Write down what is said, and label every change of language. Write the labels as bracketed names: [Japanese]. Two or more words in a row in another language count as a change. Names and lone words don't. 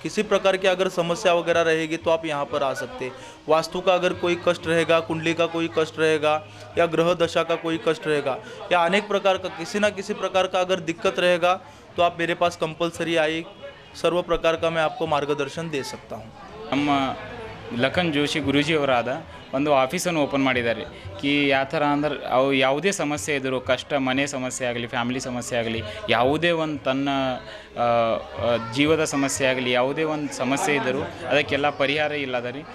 [Hindi] किसी प्रकार की अगर समस्या वगैरह रहेगी तो आप यहाँ पर आ सकते हैं. वास्तु का अगर कोई कष्ट रहेगा, कुंडली का कोई कष्ट रहेगा या ग्रह दशा का कोई कष्ट रहेगा या अनेक प्रकार का किसी ना किसी प्रकार का अगर दिक्कत रहेगा तो आप मेरे पास कंपलसरी आई सर्व प्रकार का मैं आपको मार्गदर्शन दे सकता हूँ. [Kannada] ನಮ್ಮ ಲಖನ್ ಜೋಶಿ ಗುರೂಜಿಯವರಾದ ಒಂದು ಆಫೀಸನ್ನು ಓಪನ್ ಮಾಡಿದ್ದಾರೆ. ಯಾವ ಥರ ಅಂದ್ರೆ ಅವು ಯಾವುದೇ ಸಮಸ್ಯೆ ಇದ್ದರೂ, ಕಷ್ಟ, ಮನೆ ಸಮಸ್ಯೆ ಆಗಲಿ, ಫ್ಯಾಮಿಲಿ ಸಮಸ್ಯೆ ಆಗಲಿ, ಯಾವುದೇ ಒಂದು ತನ್ನ ಜೀವದ ಸಮಸ್ಯೆ ಆಗಲಿ, ಯಾವುದೇ ಒಂದು ಸಮಸ್ಯೆ ಇದ್ದರೂ ಅದಕ್ಕೆಲ್ಲ ಪರಿಹಾರ ಇಲ್ಲದ ರೀ.